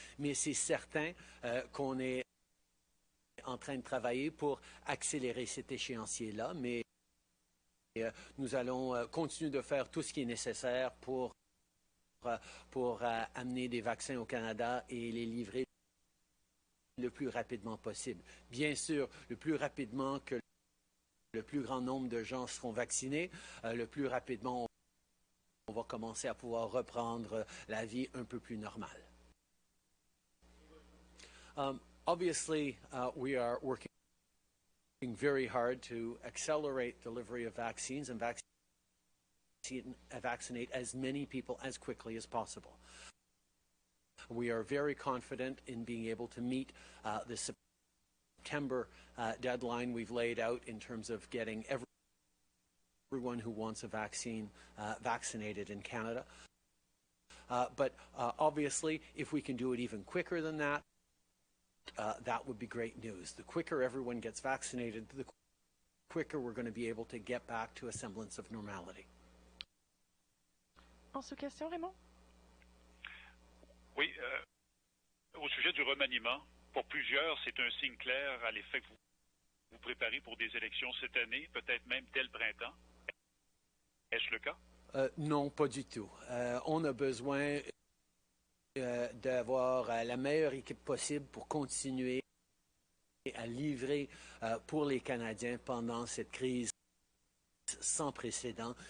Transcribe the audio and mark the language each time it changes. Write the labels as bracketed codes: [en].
[fr] Mais c'est certain qu'on est en train de travailler pour accélérer cet échéancier-là, mais nous allons continuer de faire tout ce qui est nécessaire pour amener des vaccins au Canada et les livrer le plus rapidement possible. Bien sûr, le plus rapidement que le plus grand nombre de gens seront vaccinés, le plus rapidement on va commencer à pouvoir reprendre la vie un peu plus normale. [en] Obviously, we are working very hard to accelerate delivery of vaccines and vaccinate as many people as quickly as possible. We are very confident in being able to meet the September deadline we've laid out in terms of getting everyone who wants a vaccine vaccinated in Canada. But obviously, if we can do it even quicker than that, that would be great news. The quicker everyone gets vaccinated, the quicker we're going to be able to get back to a semblance of normality. [fr] En sous-question, Raymond? Oui, au sujet du remaniement, pour plusieurs, c'est un signe clair à l'effet que vous vous préparez pour des élections cette année, peut-être même dès le printemps. Est-ce le cas? Non, pas du tout. On a besoin d'avoir la meilleure équipe possible pour continuer à livrer pour les Canadiens pendant cette crise sans précédent.